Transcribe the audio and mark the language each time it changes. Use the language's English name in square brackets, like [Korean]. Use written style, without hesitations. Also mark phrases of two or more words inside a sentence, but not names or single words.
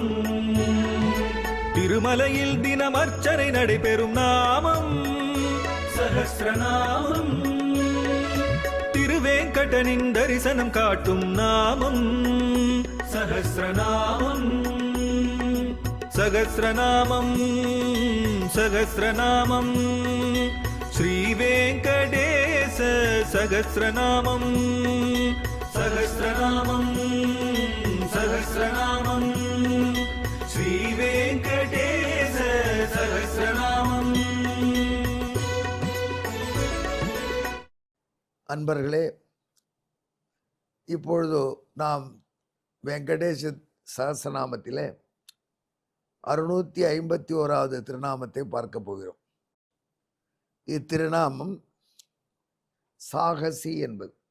[Tamil] திருமலையில் தினம் அர்ச்சனை நடைபெறும் நாமம் சஹஸ்ரநாமம். திருவேங்கடனின் தரிசனம் காட்டும் நாமம் சஹஸ்ரநாமம். [Sanskrit] सहस्रनामं सहस्रनामं श्रीवेंकटेश सहस्रनामं सहस्रनामं सहस्रनामं श्रीवेंकटेश सहस्रनामं। [Tamil] அன்பர்களே, இப்பொழுது நாம் வெங்கடேஷ சஹஸ்ரநாமத்திலே 651வது திருநாமத்தை பார்க்க போகிறோம். இத்திருநாமம் சாகசி என்பது.